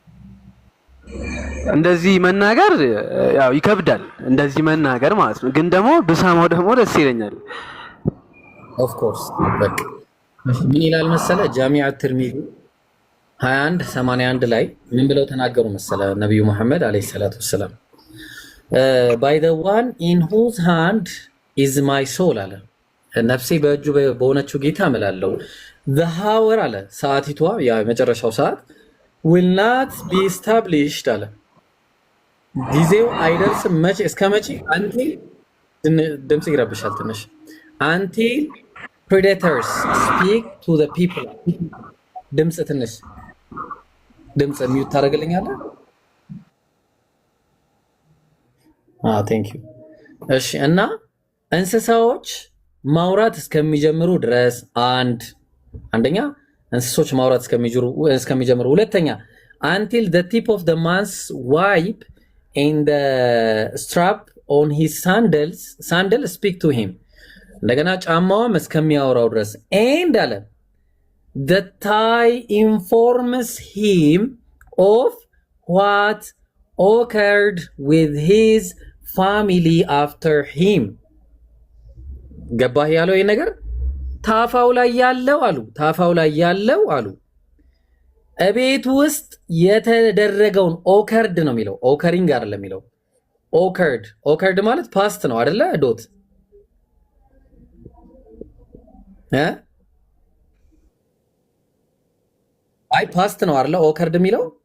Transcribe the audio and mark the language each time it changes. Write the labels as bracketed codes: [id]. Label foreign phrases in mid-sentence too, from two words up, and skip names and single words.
[am] እንደዚህ መናገር ያው ይከብዳል፣ እንደዚህ መናገር ማለት ነው። ግን ደግሞ ብሰማው ደግሞ ደስ ይለኛል። [en] of course [am] በቃ ምን ይላል መሰለህ ጃሚዓ ትርሚዚ 2181 ላይ ምን ብለው ተናገሩ መሰለህ ነብዩ መሐመድ [ar] عليه الصلاة والسلام [en] by the one in whose hand is my soul [am] አለ ነፍሴ በእጁ በሆነችው ጌታ እምላለሁ [en] the hour [am] አለ ሰዓቲቷ ያ የመጨረሻው ሰዓት [en] will not be established [am] አለ ጊዜው አይደርስም መቼ እስከ መቼ until ድምጽ ይረብሻል ትንሽ [en] until predators speak to the people [am] ድምጽ ትንሽ ድምጽ ሚውት ታደርግልኛለህ? [en] thank you። [am] እሺ እና እንስሳዎች ማውራት እስከሚጀምሩ ድረስ አንደኛ እንስሶች ማውራት እስከሚጀምሩ፣ ሁለተኛ [en] until the tip of the man's wipe and the strap on his sandal speak to him [am] እንደገና ጫማውም እስከሚያወራው ድረስ [en] and አለ the tie informs him of what occurred with his family after him [am] ገባህ ያለው ይሄ ነገር ታፋው ላይ ያለው አሉ እቤት ውስጥ የተደረገውን ኦከርድ ነው የሚለው ኦከሪንግ አይደለም የሚለው ኦከርድ ማለት ፓስት ነው አይደለ ዶት አይ ፓስት ነው አይደለ ኦከርድ የሚለው